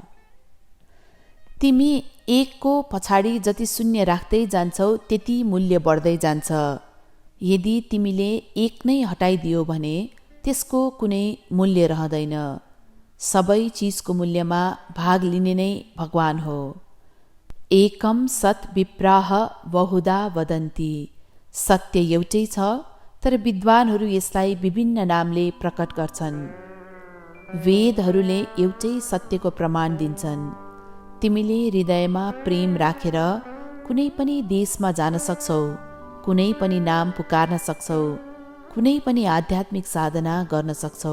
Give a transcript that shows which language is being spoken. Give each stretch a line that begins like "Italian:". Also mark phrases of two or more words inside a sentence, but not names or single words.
Nepali: तिमी एकको पछाडि जति शून्य राख्दै जान्छौ त्यति मूल्य बढ्दै जान्छ। यदि तिमीले एक नै हटाइदियो भने त्यसको कुनै मूल्य रहँदैन। सबै चिजको मूल्यमा भाग लिने नै भगवान हो।
Sanskrit: एकम सत् विप्राह बहुधा वदन्ति।
Nepali: सत्य एउटै छ, तर विद्वानहरू यसलाई विभिन्न नामले प्रकट गर्छन्। वेदहरूले एउटै सत्यको प्रमाण दिन्छन्। तिमीले हृदयमा प्रेम राखेर कुनै पनि देशमा जान सक्छौ, कुनै पनि नाम पुकार्न सक्छौ, कुनै पनि आध्यात्मिक साधना गर्न सक्छौ।